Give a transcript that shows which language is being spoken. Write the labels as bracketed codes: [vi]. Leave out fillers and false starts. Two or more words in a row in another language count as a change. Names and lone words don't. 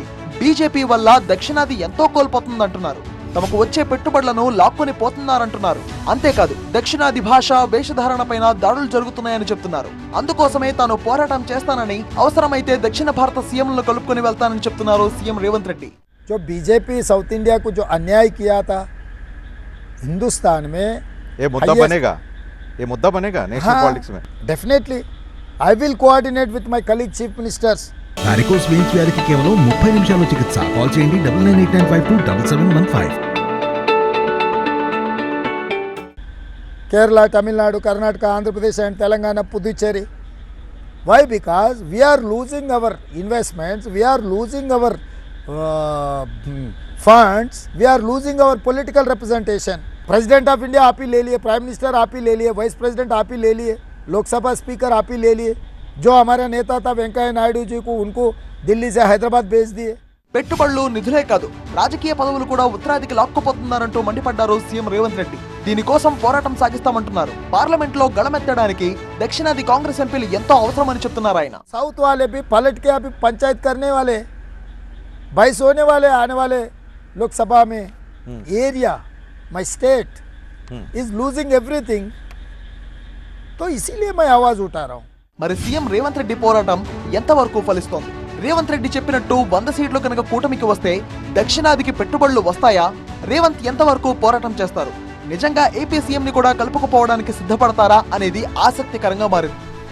[te] బీజేపీ వల్ల దక్షిణాది ఎంతో కోల్పోతుందంటున్నారు. తమకు వచ్చే పెట్టుబడులను లాక్కొని పోతున్నారంటున్నారు. అంతేకాదు, దక్షిణాది భాష, వేషధారణ పైన దాడులు జరుగుతున్నాయని చెప్తున్నారు. అందుకోసమే తాను పోరాటం చేస్తానని, అవసరమైతే దక్షిణ భారత సీఎంలను కలుపుకొని వెళ్తానని చెప్తున్నారు సీఎం రేవంత్ రెడ్డి. [hi] जो बीजेपी साउथ इंडिया को जो अन्याय किया था हिंदुस्तान में, ये मुद्दा बनेगा [en] national politics [hi] में. [en] Definitely I will coordinate with my colleague chief ministers. varicose veins [te] వ్యాధికి కేవలం 30 నిమిషాల్లో చికిత్స. కాల్ చేయండి 9989527715. [hi] केरला, तमिलनाडु, कर्नाटक, आंध्र प्रदेश एंड तेलंगाना, पुदुचेरी. [en] Why? Because we are losing our investments, we are losing our funds, we are losing our political representation. President of India [hi] आप ही ले लिए, [en] Prime Minister [hi] आप ही ले लिए, [en] Vice President [hi] आप ही ले लिए, लोकसभा स्पीकर आप ही ले लिए. जो हमारा नेता था वेंकैया नायडू जी को, उनको दिल्ली से हैदराबाद भेज दिए. [te] పెట్టుబడులు, నిధులే కాదు, రాజకీయ పదవులు కూడా ఉత్తరాదికి లాక్కుపోతున్నారంటూ మండిపడ్డారు సీఎం రేవంత్ రెడ్డి. దీనికోసం పోరాటం సాగిస్తామంటున్నారు. పార్లమెంట్ లో గళమెత్తడానికి దక్షిణాది కాంగ్రెస్ ఎంపీలు ఎంతో అవసరమని చెప్తున్నారు ఆయన. [hi] साउथ वाले भी पलट के अभी पंचायत करने वाले, 22 होने वाले आने वाले लोकसभा में. [en] area my state is losing everything, [hi] तो इसीलिए मैं आवाज उठा रहा हूँ. [te] మరి సీఎం రేవంత్ రెడ్డి పోరాటం ఎంతవరకు ఫలిస్తోంది? రేవంత్ రెడ్డి చెప్పినట్టు 100 సీట్లు కనుక కూటమికి వస్తే దక్షిణాదికి పెట్టుబడులు వస్తాయా? రేవంత్ ఎంతవరకు పోరాటం చేస్తారు? నిజంగా ఏపీ సీఎం ని కూడా కలుపుకుపోవడానికి సిద్ధపడతారా అనేది ఆసక్తికరంగా మారింది.